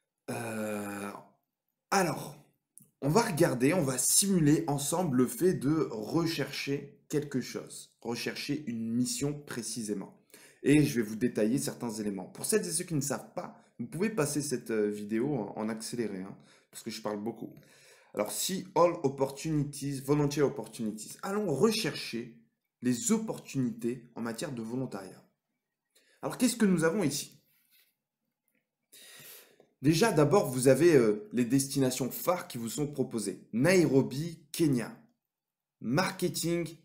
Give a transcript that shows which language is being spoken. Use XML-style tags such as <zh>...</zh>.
<fr>Euh, alors, on va regarder, on va simuler ensemble le fait de rechercher quelque chose, rechercher une mission précisément. Et je vais vous détailler certains éléments. Pour celles et ceux qui ne savent pas, vous pouvez passer cette vidéo en accéléré, hein, parce que je parle beaucoup. Alors,</fr> <en>see all opportunities, volunteer opportunities.</en> <fr>Allons rechercher les opportunités en matière de volontariat. Alors, qu'est-ce que nous avons ici? Déjà, d'abord, vous avez les destinations phares qui vous sont proposées. Nairobi, Kenya. Marketing.</fr>